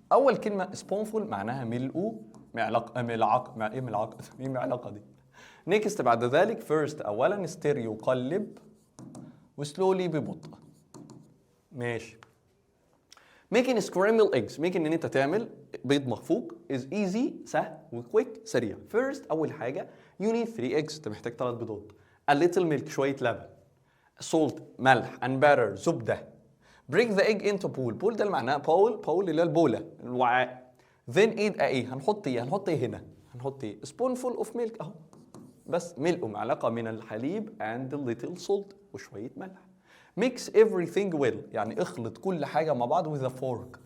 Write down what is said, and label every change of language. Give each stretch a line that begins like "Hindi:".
Arabic: أول كلمة spoonful معناها ملء، ملعقة. إيه ملعقة؟ إيه ملعقة دي؟ next بعد ذلك first أولا، stir يقلب، وslowly ببطء. ماشي.
English: making scrambled eggs،
Arabic: making إن أنت تعمل بيض مخفوق
English: is easy
Arabic: سهل، وquick سريع.
English: first أول حاجة you need 3 eggs،
Arabic: أنت محتاج 3 بيضات.
English: a little milk
Arabic: شوية لبن.
English: salt ملح and butter زبدة. break the egg into bowl.
Arabic: bowl ده اللي معناه bowl اللي هي البولة الوعاء. then add ايه؟ هنحط ايه هنا؟ هنحط ايه؟
English: spoonful of milk
Arabic: اهو، بس ملء معلقة من الحليب
English: and a little salt
Arabic: وشوية ملح.
English: mix everything well
Arabic: يعني اخلط كل حاجة مع بعض
English: with a fork.